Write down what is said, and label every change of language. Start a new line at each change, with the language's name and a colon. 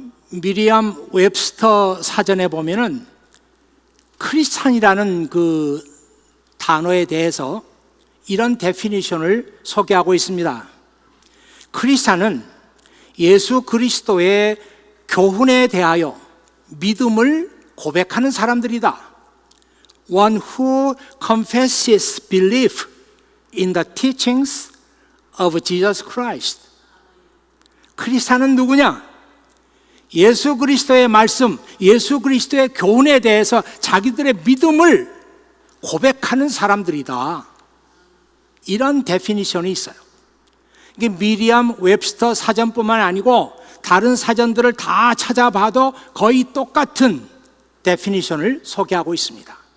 Korean: 미리암 웹스터 사전에 보면은 크리스찬이라는 그 단어에 대해서 이런 데피니션을 소개하고 있습니다. 크리스찬은 예수 그리스도의 교훈에 대하여 믿음을 고백하는 사람들이다.
English: One who confesses belief in the teachings of Jesus Christ.
Korean: 크리스찬은 누구냐? 예수 그리스도의 말씀, 예수 그리스도의 교훈에 대해서 자기들의 믿음을 고백하는 사람들이다. 이런 데피니션이 있어요. 이게 미리암 웹스터 사전뿐만 아니고 다른 사전들을 다 찾아봐도 거의 똑같은 데피니션을 소개하고 있습니다.